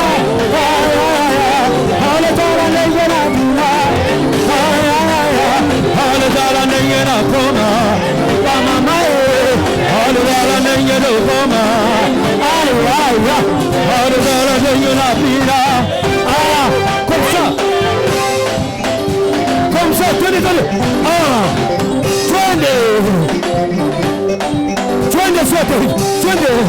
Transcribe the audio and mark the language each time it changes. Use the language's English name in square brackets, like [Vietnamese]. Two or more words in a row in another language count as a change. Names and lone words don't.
[Lingala] Atala nengera koma. Atala nengera koma. Mama atala nengera koma. Atala nengera pira. [French] Comme ça, [Swahili] twende. Twende sote, twende.